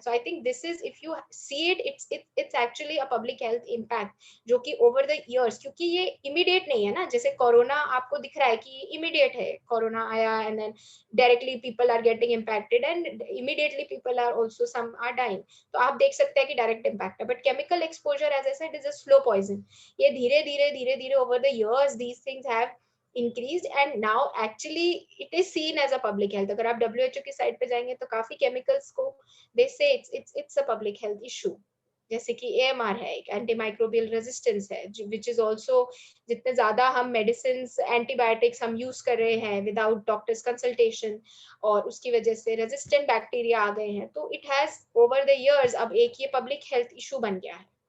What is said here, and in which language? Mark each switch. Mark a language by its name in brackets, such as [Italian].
[English] so I think this is, if you see it, it's actually a public health impact, [Hindi] जो कि over the years, क्योंकि ये immediate नहीं है ना. जैसे कोरोना आपको दिख रहा है कि इमीडिएट है, कोरोना आया [English] And then directly people are getting impacted and immediately people are also some are dying. [Hindi] तो आप देख सकते हैं कि डायरेक्ट इम्पैक्ट है. [English] But chemical exposure, as I said, is a slow poison. [Hindi] ये धीरे धीरे [English] Over the years these things have increased, and now actually it is seen as a public health. [Hindi] अगर आप WHO की साइट पे जाएंगे तो काफी केमिकल्स को [English] they say it's a public health issue. [Hindi] जैसे कि AMR है, एक एंटीमाइक्रोबियल रेजिस्टेंस है, [English] which is also, [Hindi] जितने ज्यादा हम मेडिसिन एंटीबायोटिक्स हम यूज कर रहे हैं [English] without doctors consultation, [Hindi] और उसकी वजह से रेजिस्टेंट बैक्टीरिया आ गए हैं, तो [English] it has over the years [Hindi] अब एक ये पब्लिक हेल्थ इशू बन गया है.